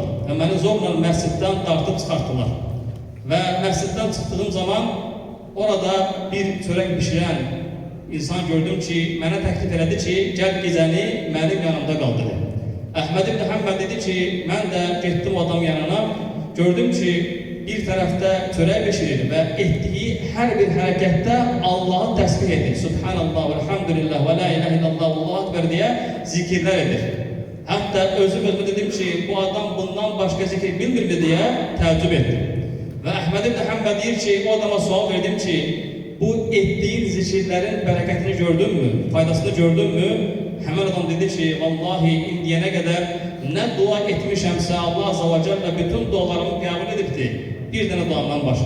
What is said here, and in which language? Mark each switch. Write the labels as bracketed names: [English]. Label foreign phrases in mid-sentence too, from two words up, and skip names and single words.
[Azerbaijani] Və məni zorla məsciddən dartıb çıxartdılar. Və məsciddən çıxdığım zaman orada bir çörək bişirən insan gördüm ki, mənə təklif elədi ki, gəl gecəni mənim yanımda qal dedi. Əhməd ibn Həmbəl dedi ki, mən də getdim o adam yanına, gördüm ki, bir tərəfdə çörək bişirir və etdiyi hər bir hərəkətdə Allah'ı təsbih edir. [Arabic] سبحان الله، الحمد لله، ولا إله إلا الله، الله أكبر [Azerbaijani] deyə zikirlər edir. Hətta özüm dedim ki, bu adam bundan başqa zikir bilmirmi deyə təəccüb etdim. Və Əhməd ibn Həmbəl deyir ki, o adama sual verdim ki, bu etdiyin zikirlərin bərəkətini gördünmü, faydasını gördünmü? Həmən adam dedi ki, vallahi indiyənə qədər nə dua etmişəmsə Allah [Arabic] عز وجل [Azerbaijani] bütün dualarımı qəbul edibdir, bir dənə duamdan başqa.